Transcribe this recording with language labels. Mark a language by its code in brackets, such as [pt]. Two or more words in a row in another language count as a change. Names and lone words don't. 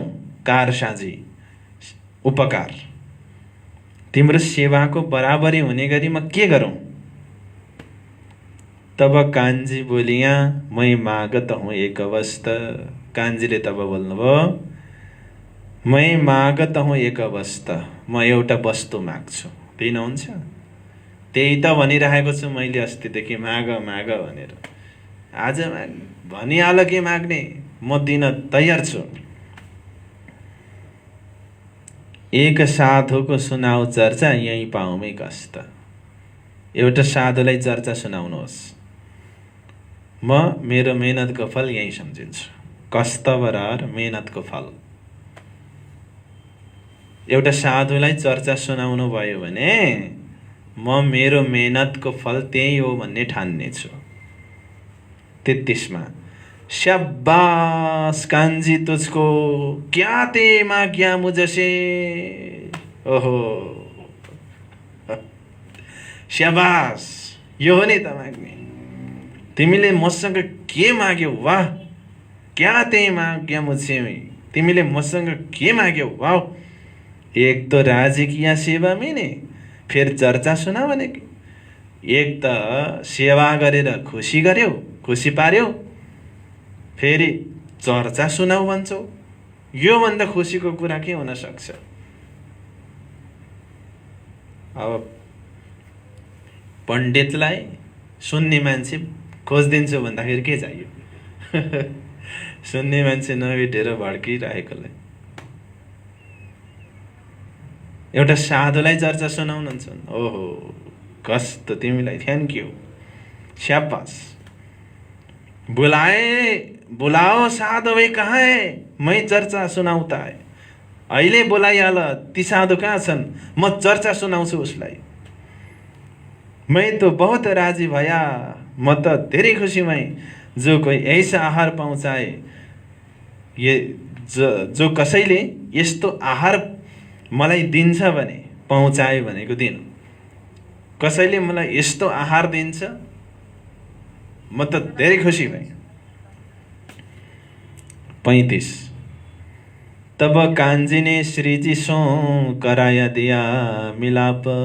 [ne] कारसाजी, उपकार, तिम्रो सेवाको बराबरी हुने गरी म के गरौँ? [hi] तब कान्छी बोलिया, मैं मागत हूँ एक वस्त। [ne] कान्छीले तब बोल्नुभयो, [hi] मैं मागत हूँ एक वस्त, [ne] म एउटा वस्तु माग्छु, दिनुहुन्छ? त्यही त भनिरहेको छु मैले अस्तिदेखि, माग भनेर। आज भनिहाल के माग्ने, म दिन तयार छु। एक साधुको सुनाऊ चर्चा, यहीँ पाउमै कष्ट। एउटा साधुलाई चर्चा सुनाउनुहोस्। म मेरो मेहनतको फल यही सम्झिन्छु। कस्तबरार मेहनतको फल। एउटा साधुलाई चर्चा सुनाउनु भयो भने म मेरो मेहनतको फल त्यही हो भन्ने ठान्नेछु। [hi] 33मा शाबाश कान्जी तुझको क्या ते माग्या मुझसे। [ne] ओहो शाबाश, यो हो नि त माग्ने। तिमीले मसँग के माग्यौ? [hi] वाह, क्या ते माग्या मुझसे। [ne] तिमीले मसँग के माग्यौ? [hi] वाह, एक तो राजी किया सेवा मैंने, फिर चर्चा सुना भने कि। [ne] एक त सेवा गरेर खुसी गर्यौ, खुसी पार्यौ, फेरि चर्चा सुनाऊ भन्छौ। यो भन्दा खुसीको कुरा के हुन सक्छ? अब पण्डितलाई सुन्ने मान्छे खोजिदिन्छु भन्दाखेरि के चाहियो? सुन्ने मान्छे नभेटेर भड्किरहेकोलाई। एउटा साधुलाई चर्चा सुनाउनुहुन्छ। ओहो कस्तो, तिमीलाई [en] thank you, [ne] शाबाश। [hi] बुलाओ साधु भाई कहाँ है, मैं चर्चा सुनाउँता है। [ne] अहिले बोलाइहाल, ती साधु कहाँ छन्, म चर्चा सुनाउँछु उसलाई। [hi] मैं तो बहुत राजी भया, [ne] म त धेरै खुसी भएँ। [hi] जो कोही ऐसा आहार पहुँचाए, [ne] जो कसैले यस्तो आहार मलाई दिन्छ भने, पहुँचाए भनेको दिनु, कसैले मलाई यस्तो आहार दिन्छ म त धेरै खुसी भएँ। [hi] 35 तब कांजी ने श्री जी सो कराया दिया मिलाप।